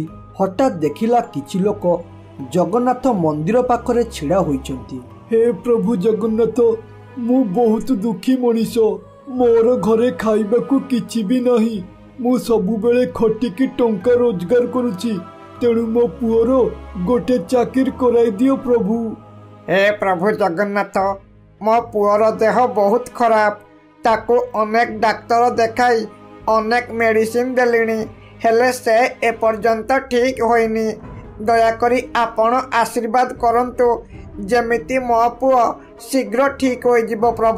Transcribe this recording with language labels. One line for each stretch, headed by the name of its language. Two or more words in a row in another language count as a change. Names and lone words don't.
Odia: ହଠାତ ଦେଖିଲା କିଛି ଲୋକ ଜଗନ୍ନାଥ ମନ୍ଦିର ପାଖରେ ଛିଡ଼ା ହୋଇଛନ୍ତି। ହେ ପ୍ରଭୁ ଜଗନ୍ନାଥ, ମୁ ବହୁତ ଦୁଃଖୀ ମଣିଷ, ମୋର ଘରେ ଖାଇବାକୁ କିଛି ବି ନାହିଁ। ମୁ ସବୁ ବେଳେ ଖଟିକି ଟଙ୍କା ରୋଜଗାର କରୁଛି, ତେଣୁ ମୋ ପୁଅର ଗୋଟେ ଚାକିରି କରାଇ ଦିଅ ପ୍ରଭୁ। ହେ ପ୍ରଭୁ ଜଗନ୍ନାଥ, ମୋ ପୁଅର ଦେହ ବହୁତ ଖରାପ, ତାକୁ ଅନେକ ଡାକ୍ତର ଦେଖାଇ ଅନେକ ମେଡିସିନ ଦେଲିଣି, ହେଲେ ସେ ଏପର୍ଯ୍ୟନ୍ତ ଠିକ ହୋଇନି। ଦୟାକରି ଆପଣ ଆଶୀର୍ବାଦ କରନ୍ତୁ ଯେମିତି ମୋ ପୁଅ ଶୀଘ୍ର ଠିକ ହୋଇ ଯିବ ପ୍ରଭୁ।